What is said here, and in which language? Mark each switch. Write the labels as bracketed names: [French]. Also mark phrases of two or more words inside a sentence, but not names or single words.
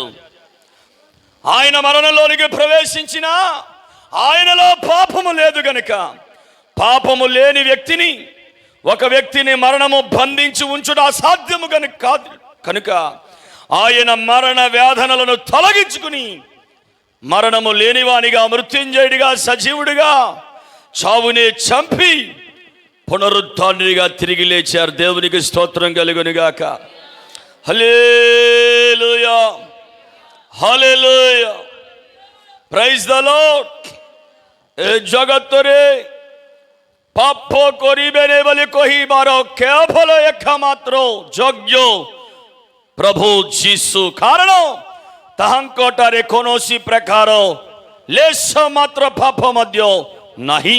[Telugu] ఆయన మరణంలోనికి ప్రవేశించిన ఆయనలో పాపము లేదు గనుక, పాపము లేని వ్యక్తిని, ఒక వ్యక్తిని మరణము బంధించి ఉంచుట అసాధ్యము కనుక ఆయన మరణ వేదనలను తొలగించుకుని మరణము లేనివానిగా, మృత్యుంజయుడిగా, సజీవుడిగా, చావునే చంపి పునరుత్థానుడిగా తిరిగి లేచారు. దేవునికి స్తోత్రం కలుగునుగాక. హల్లెలూయా, హల్లెలూయా, [English] praise the Lord. [Odia] ଏ ଜଗତରେ ପାପ କରିବେନି ବୋଲି କହିବାର କେବଳ ଏକମାତ୍ର ଯୋଗ୍ୟ ପ୍ରଭୁ ଯୀଶୁ। କାରଣ ତାହାଙ୍କଠାରେ କୌଣସି ପ୍ରକାର ଲେଶ ମାତ୍ର ପାପ ମଧ୍ୟ ନାହିଁ।